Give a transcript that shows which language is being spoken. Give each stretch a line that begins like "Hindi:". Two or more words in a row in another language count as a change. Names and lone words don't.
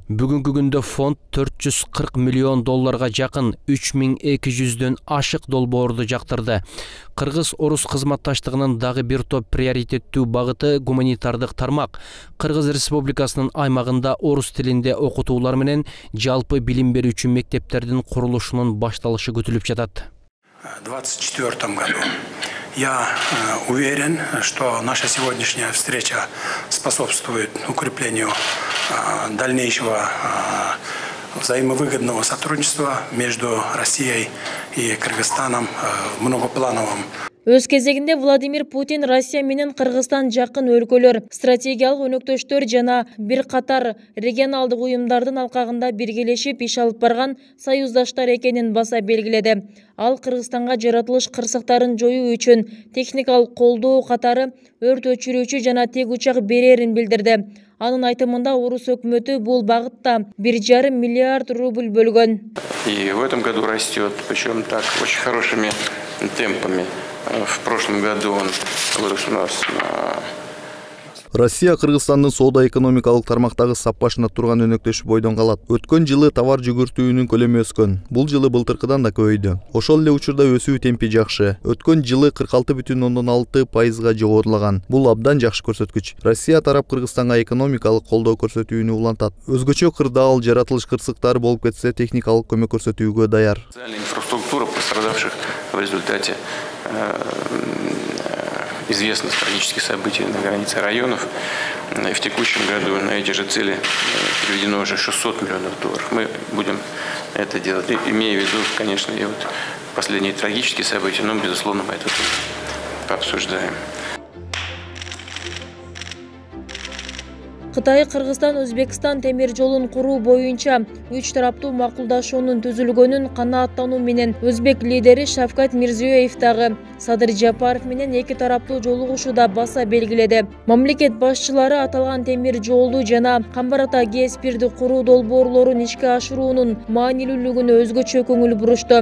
Kyrgyz: Бүгүнкү күндө фонд $440 миллион жакын 3200дөн ашык долбоорду жактырды. Кыргыз-Орус кызматташтыгынын дагы бир топ приоритеттүү багыты гуманитардык тармак. Кыргыз Республикасынын аймагында орус тилинде окутуулар менен жалпы билим берүүчү мектептердин курулушунун башталышы күтүлүп жатат.
Russian: В 2024 году. Я уверен, что наша сегодняшняя встреча способствует укреплению дальнейшего взаимовыгодного сотрудничества между Россией и Кыргызстаном в многоплановом.
Kyrgyz: Өз кезегинде Владимир Путин Россия менен Кыргызстан жакын өлкөлөр, стратегиялык өнөктөштөр жана бир катар регионалдык уюмдардын алкагында биргелешип иш алып барган союздаштар экенин баса белгиледи. Ал Кыргызстанга жаратылыш кырсыктарын жоюу үчүн техникалык колдоо катары өрт өчүрүүчү жана тек учак берерин билдирди. Анын айтымында орус өкмөтү бул багытта 1,5 миллиард рубль бөлгөн.
Russian: И в этом году растет, причем так очень хорошими темпами. В прошлом году он вырос у нас на...
Kyrgyz: Россия Кыргызстандын соода экономикалык тармактагы саппашына турган өнөктөшү бойдон калат. Өткөн жылы товар жүгүртүүнүн көлөмү өскөн. Бул жылы былтыркыдан да көбөйдү. Ошол эле учурда өсүү темпи жакшы. Өткөн жылы 46,6% жогорулаган. Бул абдан жакшы көрсөткүч. Россия тарап Кыргызстанга экономикалык колдоо көрсөтүүнү улантат. Өзгөчө кырдаал, жаратылыш кырсыктары болуп кетсе, техникалык көмөк көрсөтүүгө даяр.
Russian: Инфраструктура пострадавших в результате известных трагических событий на границе районов. В текущем году на эти же цели переведено уже $600 миллионов. Мы будем это делать, имея в виду, конечно, и вот последние трагические события, но, безусловно, мы это пообсуждаем.
Kyrgyz: Кытай, Кыргызстан, Өзбекстан темир жолун куруу боюнча 3 тараптуу макулдашуунун түзүлгөнүн канааттануу менен өзбек лидери Шавкат Мирзиёев дагы Садыр Жапаров менен 2 тараптуу жолугушууда баса белгиледи. Мамлекет башчылары аталган темир жолду жана Камбар Ата ГЭС бирди куруу долбоорлорун ишке ашыруунун маанилүүлүгүнө өзгөчө көңүл бурушту.